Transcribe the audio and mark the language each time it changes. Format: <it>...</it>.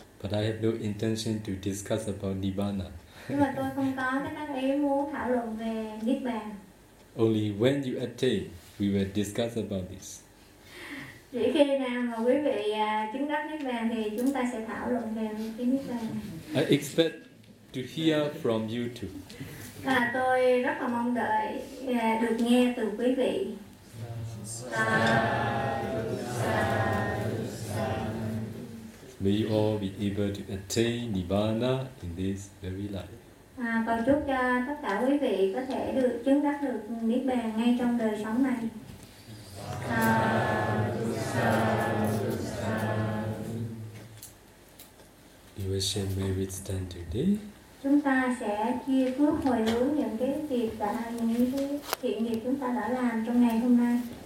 <en>But I have no intention to discuss about Nibbana.</en> <vi>Nhưng mà tôi không có cái tâm ý muốn thảo luận về Niết Bàn.</vi> <en>Only when you attain, we will discuss about this.</en> <vi>Chỉ khi nào mà quý vị chứng đắc Niết Bàn thì chúng ta sẽ thảo luận về cái Niết Bàn.</vi> <en>I expect to hear from you too.</en> <vi>À, tôi rất là mong đợi được nghe từ quý vị.</vi> <en>May you all be able to attain Nibbana in this very life.</en> <vi>Cầu chúc cho tất cả quý vị có thể được chứng đắc được Niết Bàn ngay trong đời sống này.</vi> <en>You will share merits done today.</en> <vi>Chúng ta sẽ chia phước hồi hướng những cái việc và những cái thiện nghiệp chúng ta đã làm trong ngày hôm nay.</vi>